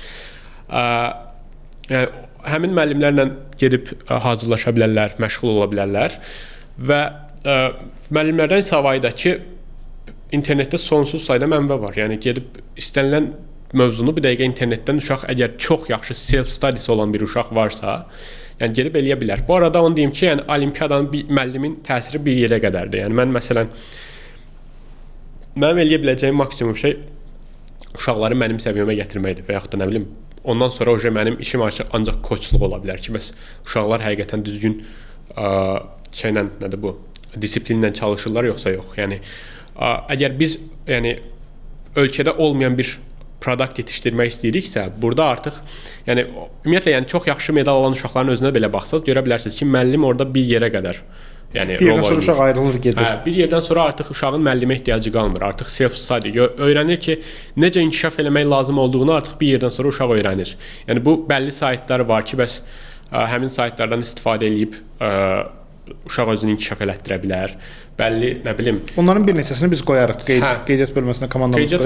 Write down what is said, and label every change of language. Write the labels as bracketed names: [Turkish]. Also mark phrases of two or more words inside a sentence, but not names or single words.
[Azerbaijani] Yəni həmin müəllimlərlə gedib hazırlaşa bilərlər, məşğul ola bilərlər və müəllimlərdən savayı da ki, internetdə sonsuz sayda mənbə var. Yəni gedib istənilən mövzunu bir dəqiqə internetdən uşaq əgər çox yaxşı self-studies olan bir uşaq varsa, yəni gedib eləyə bilər. Bu arada onu deyim ki, yəni olimpiyadanın müəllimin təsiri bir yerə qədərdir. Yəni mən məsələn mənim eləyə biləcəyim maksimum şey uşaqları mənim səviyyəmə gətirməkdir və yaxud da nə bilim, ondan sonra mənim işim ancaq koçluq ola bilər ki, bəs uşaqlar həqiqətən düzgün şeylə, nədir bu, disiplinlə çalışırlar yoxsa yox. Yəni əgər biz yəni ölkədə olmayan bir produkt yetişdirmək istəyiriksə, burada artıq yəni ümumiyyətlə yəni çox yaxşı medal alan uşaqların özünə belə baxsaz, görə bilərsiniz ki, müəllim orada bir yerə qədər yəni bir yerdən sonra uşaq ayrılır, gedir. Bir yerdən sonra artıq uşağın müəllimə ehtiyacı qalmır. Artıq self-study öyrənir ki, necə inkişaf eləmək lazım olduğunu artıq bir yerdən sonra uşaq öyrənir. Yəni bu bəlli saytlar var ki, bəs həmin saytlardan istifadə edib uşaq özünü inkişaf elətdirə bilər. Bəlli, nə bilim. Onların bir neçəsini biz qoyarıq. Qeydiyyat bölməsinə komandamız qoyarıq.